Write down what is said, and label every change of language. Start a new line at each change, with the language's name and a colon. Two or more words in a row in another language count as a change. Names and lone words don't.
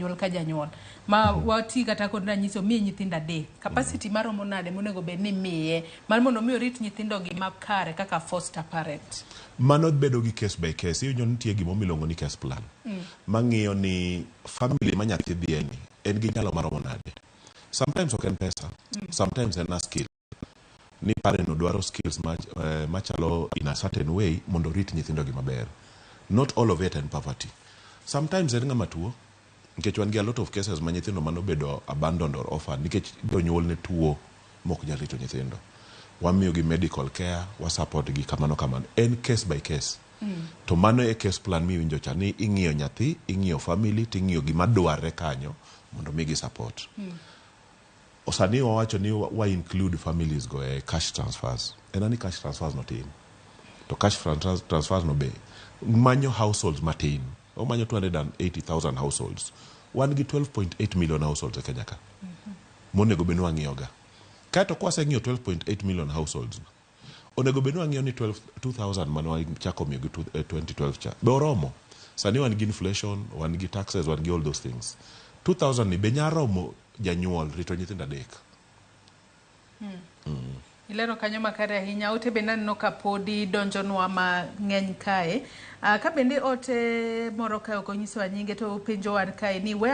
Luo (Kenya and Tanzania): janyuol ka janyuol ma wati kata kod ranyisi omiye nyithindo adek capacity maromo nade monego bed ni miye mar mondo mi orit nyithindo gi makare kaka
English: foster parent.
Luo (Kenya and Tanzania): Mano bedo gi
English: case by case.
Luo (Kenya and Tanzania): Iyo nitie gimo milongo ni
English: case plan
Luo (Kenya and Tanzania): mang'iyo ni family ma nyathi dhie ni en gi nyalo maromo nade. Sometimes ok en pesa, sometimes en
English: a skill.
Luo (Kenya and Tanzania): Ni parent dwaro skills machalo
English: in a certain way
Luo (Kenya and Tanzania): mondo rit nyithindo gi maber.
English: Not all of it in poverty.
Luo (Kenya and Tanzania): Sometimes en ng'ama tuo nikech wan gi
English: a lot of cases
Luo (Kenya and Tanzania): ma nyithindo mano bedo
English: abandoned or orphaned
Luo (Kenya and Tanzania): nikech jonyuol ne tuo mok nyal rito nyithindo. Wamiyo gi medical care, wa support gi kamano. En
English: case by case.
Luo (Kenya and Tanzania): To mano e
English: case plan
Luo (Kenya and Tanzania): miwinjo cha ni ing'iyo nyathi, ing'iyo family, ting'iyo gima dwarre kanyo mondo migi support. Osani wawacho ni wa include families go
English: cash transfers.
Luo (Kenya and Tanzania): Enani
English: cash transfers
Luo (Kenya and Tanzania): no tin. To
English: cash transfers
Luo (Kenya and Tanzania): no be manyo households matin. O manyo 280,000 households. Wan gi 12.8
English: million households
Luo (Kenya and Tanzania): e Kenya ka. Monego benu ang'iyoga. Kato kwa seng'iyo 12.8
English: million households.
Luo (Kenya and Tanzania): Onego benu ang'iyo ni 2,000 mano chako miyo gi 2012 cha. Be oromo. Sani wan gi inflation, wan gi taxes, wan gi
English: all those things.
Luo (Kenya and Tanzania): 2,000 ni be nyaromo janyuol rito nyithindo adek. Ilero kanyo makare ahinya. Ote be naneno ka podi donjonwa mang'eny kae. Ka bende ote moro kae ok onyisowa nyinge to penjo wan kae ni